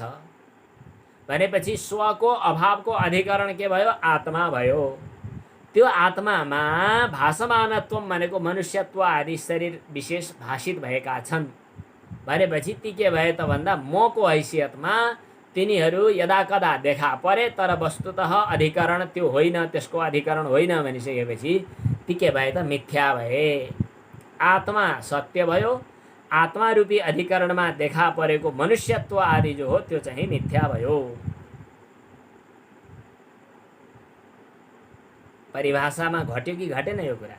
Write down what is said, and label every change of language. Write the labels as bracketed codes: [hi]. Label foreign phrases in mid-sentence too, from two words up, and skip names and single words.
[ne] भनेपछि स्वको अभावको अधिकरण के भयो? आत्मा भयो। त्यो आत्मामा भासमानत्व भनेको मनुष्यत्व आदि शरीर विशेष भाषित भएका छन्। भनेपछि ती के भए त भन्दा मको हैसियतमा तिनीहरू यदा कदा देखा परे, तर वस्तुतः अधिकरण त्यो होइन, त्यसको अधिकरण होइन भनिसकेपछि ती के भए त? मिथ्या भए। आत्मा सत्य भयो। आत्मा रूपी अधिकरणमा देखा परेको मनुष्यत्व आदि जो हो त्यो चाहिँ मिथ्या भयो। परिभाषामा घट्यो कि घटेन यो कुरा?